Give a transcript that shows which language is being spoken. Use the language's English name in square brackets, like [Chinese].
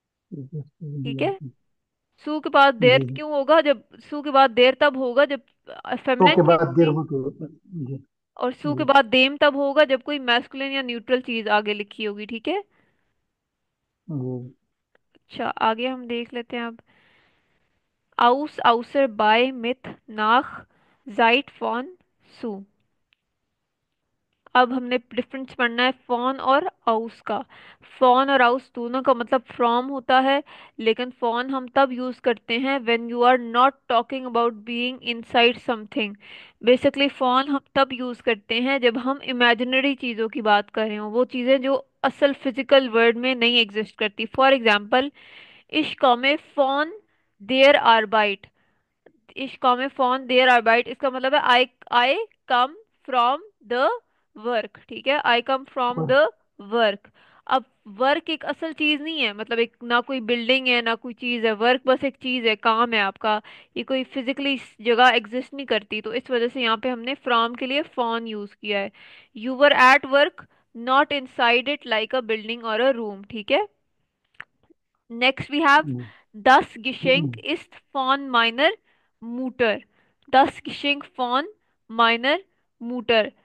[Hindi] ठीक है। सू के बाद देयर जी। जी। क्यों होगा, जब सू के बाद देयर तब होगा जब तो फेमिनिन के चीज बाद देर होगी, हो तो। जी। और सू के जी। बाद देम तब होगा जब कोई मैस्कुलिन या न्यूट्रल चीज आगे लिखी होगी, ठीक है। जी। अच्छा, आगे हम देख लेते हैं अब। [German] aus außer bei mit nach seit von zu। [Hindi] अब हमने डिफरेंस पढ़ना है फॉन और आउस का। फॉन और आउस दोनों का मतलब फ्रॉम होता है, लेकिन फॉन हम तब यूज करते हैं [English] When you are not talking about being inside something. [Hindi] Basically fawn हम तब यूज करते हैं जब हम इमेजिनरी चीजों की बात कर रहे हो, वो चीजें जो असल फिजिकल वर्ल्ड में नहीं एग्जिस्ट करती। [English] for example, [German] इश्क कौमे फॉन देयर आर्बाइट। इस कॉमे फॉन देयर आर्बाइट, [Hindi] इसका मतलब है [English] I I come from the work, [Hindi] ठीक है, [English] I come from the work. Work. [Hindi] अब वर्क एक असल चीज नहीं है, मतलब एक ना कोई बिल्डिंग है ना कोई चीज है, वर्क बस एक चीज है, काम है आपका। ये कोई फिजिकली जगह एग्जिस्ट नहीं करती, तो इस वजह से यहाँ पे हमने फ्रॉम के लिए फॉन यूज किया है। [English] you were at work not inside it like a building और a room, [Hindi] ठीक है। [English] Next we have [Hindi] ji. [German] das Geschenk ist von meiner Mutter. Das Geschenk von meiner Mutter.